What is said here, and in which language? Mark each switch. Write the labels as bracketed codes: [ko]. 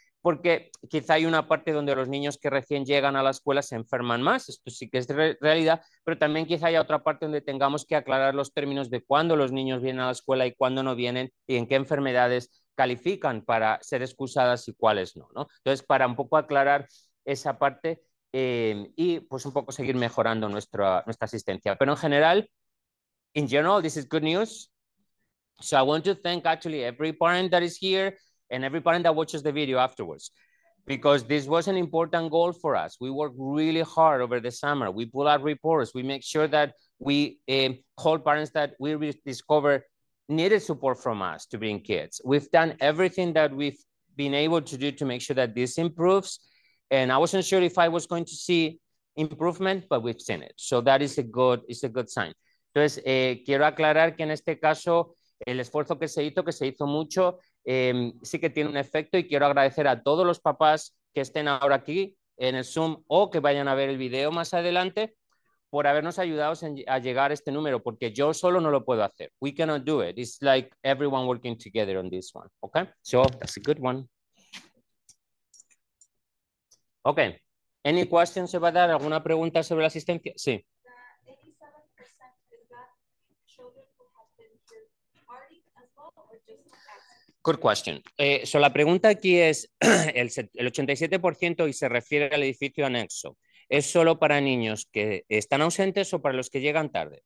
[es] porque quizá hay una parte donde los niños que recién llegan a la escuela se enferman más, esto sí que es realidad, pero también quizá haya otra parte donde tengamos que aclarar los términos de cuándo los niños vienen a la escuela y cuándo no vienen y en qué enfermedades califican para ser excusadas y cuáles no, ¿no? Entonces, para un poco aclarar esa parte y pues un poco seguir mejorando nuestra asistencia. Pero en general, [en] in general, this is good news. So I want to thank actually every parent that is here and every parent that watches the video afterwards, because this was an important goal for us. We worked really hard over the summer. We pull out reports. We make sure that we call parents that we discover needed support from us to bring kids. We've done everything that we've been able to do to make sure that this improves. And I wasn't sure if I was going to see improvement, but we've seen it. So that is a good sign. [es] Entonces, quiero aclarar que en este caso, el esfuerzo que se hizo mucho, sí que tiene un efecto, y quiero agradecer a todos los papás que estén ahora aquí en el Zoom o que vayan a ver el video más adelante, por habernos ayudado a llegar a este número, porque yo solo no lo puedo hacer. We cannot do it. It's like everyone working together on this one. Okay, so that's a good one. Okay, any questions about that? ¿Alguna pregunta sobre la asistencia? Sí. [en] Good question. So [es] la pregunta aquí es, el 87% y se refiere al edificio anexo, ¿es solo para niños que están ausentes o para los que llegan tarde?